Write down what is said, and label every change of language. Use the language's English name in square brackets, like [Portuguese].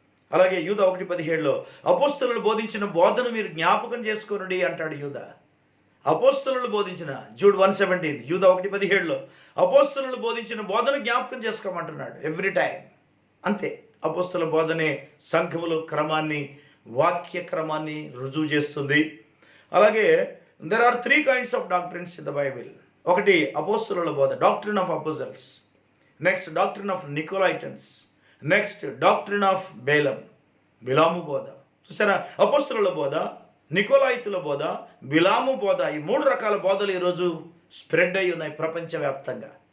[Telugu] అలాగే యూదా 1:17లో అపోస్తలులు బోధించిన బోధను మీరు జ్ఞాపకం చేసుకోనండి అంటాడు యూదా. అపోస్తలులు బోధించిన, జూడ్ 1:17 యూదా 1:17లో అపోస్తలులు బోధించిన బోధను జ్ఞాపకం చేసుకోమంటున్నాడు [English] Every time. [Telugu] అంతే, అపోస్తల బోధనే సంఘములో క్రమాన్ని, వాక్య క్రమాన్ని రుజువు చేస్తుంది. అలాగే [English] There are 3 kinds of doctrines in the Bible. [Telugu] ఒకటి అపోస్తలుల బోధ, [English] Doctrine of apostles. Next doctrine of Nicolaitans. Next doctrine of బిలాము [Telugu] బోధ. చూసారా, అపోస్తలుల బోధ, నికోలాయితుల బోధ, బిలాము బోధ, ఈ 3 రకాల బోధలు ఈరోజు స్ప్రెడ్ అయి ఉన్నాయి ప్రపంచవ్యాప్తంగా.